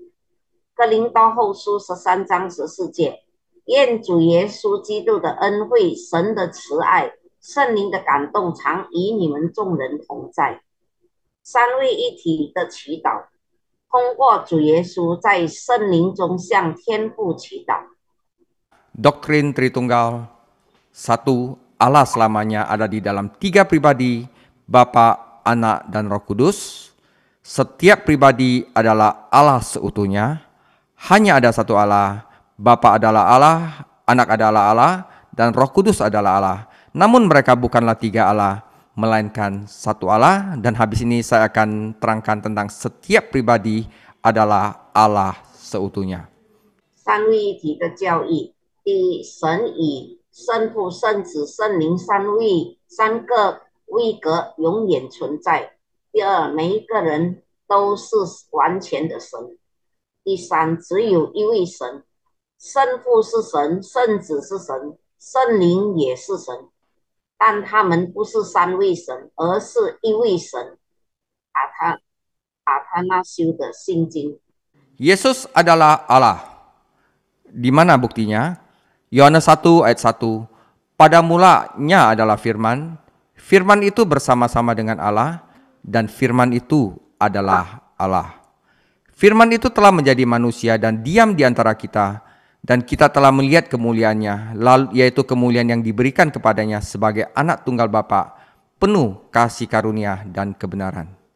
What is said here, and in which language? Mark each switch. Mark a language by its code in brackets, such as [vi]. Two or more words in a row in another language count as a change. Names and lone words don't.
[zh] 哥林多后书13章14节，愿主耶稣基督的恩惠、神的慈爱、圣灵的感动常与你们众人同在。三位一体的祈祷，通过主耶稣在圣灵中向天父祈祷。 [id] Doktrin Tritunggal, satu, Allah selamanya ada di dalam tiga pribadi, Bapa, Anak, dan Roh Kudus. Setiap pribadi adalah Allah seutuhnya. Hanya ada satu Allah, Bapa adalah Allah, Anak adalah Allah, dan Roh Kudus adalah Allah. Namun mereka bukanlah tiga Allah, melainkan satu Allah. Dan habis ini saya akan terangkan tentang setiap pribadi adalah Allah seutuhnya. [zh] 三位一体的教义，第一，神与圣父、圣子、圣灵三个位格永远存在。第二，每一个人都是完全的神。第三，只有一位神，圣父是神，圣子是神，圣灵也是神，但他们不是三位神，而是一位神。阿他那修的信经。 [id] Yesus adalah Allah. Di mana buktinya? Yohanes 1 ayat 1. Pada mulanya adalah firman. Firman itu bersama-sama dengan Allah, dan firman itu adalah Allah. Firman itu telah menjadi manusia dan diam di antara kita, dan kita telah melihat kemuliaannya, yaitu kemuliaan yang diberikan kepadanya sebagai anak tunggal Bapa, penuh kasih karunia dan kebenaran.